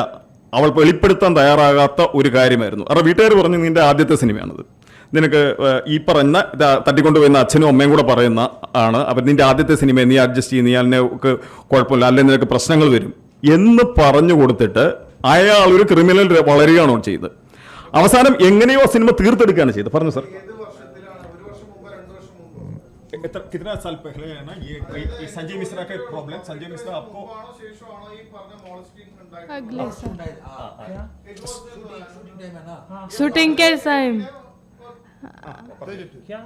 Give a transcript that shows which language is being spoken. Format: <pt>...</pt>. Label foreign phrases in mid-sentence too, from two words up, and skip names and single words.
<ml>അവൾ വെളിപ്പെടുത്താൻ തയ്യാറാകാത്ത ഒരു കാര്യമായിരുന്നു. അവരുടെ വീട്ടുകാർ പറഞ്ഞു നിൻ്റെ ആദ്യത്തെ സിനിമയാണിത്, നിനക്ക് ഈ പറഞ്ഞ തട്ടിക്കൊണ്ടുപോയിരുന്ന അച്ഛനും അമ്മയും കൂടെ പറയുന്ന ആണ് അവർ നിൻ്റെ ആദ്യത്തെ സിനിമ, നീ അഡ്ജസ്റ്റ് ചെയ്യും, നീ അതിനെ കുഴപ്പമില്ല, അല്ലെങ്കിൽ നിനക്ക് പ്രശ്നങ്ങൾ വരും എന്ന് പറഞ്ഞു കൊടുത്തിട്ട് അയാൾ ഒരു ക്രിമിനൽ വളരുകയാണോ ചെയ്തത്. അവസാനം എങ്ങനെയോ സിനിമ തീർത്തെടുക്കുകയാണ് ചെയ്തത്. പറഞ്ഞു സാർ.</ml> <hi>कितना साल पहले है ना ये संजय मिश्रा का प्रॉब्लम? संजय मिश्रा आपको अगले साल शूटिंग के टाइम क्या</hi>